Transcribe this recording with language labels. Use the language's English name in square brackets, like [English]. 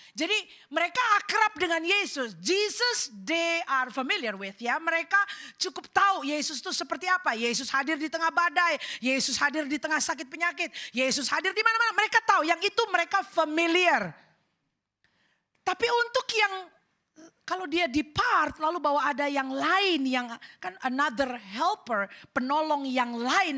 [Indonesian] Jadi mereka akrab dengan Yesus. [English] Jesus they are familiar with, ya. [Indonesian] Mereka cukup tahu Yesus itu seperti apa. Yesus hadir di tengah badai, Yesus hadir di tengah sakit penyakit, Yesus hadir di mana-mana. Mereka tahu, yang itu mereka familiar. Tapi untuk yang kalau dia depart lalu bahwa ada yang lain, yang kan [English] another helper, [Indonesian] penolong yang lain.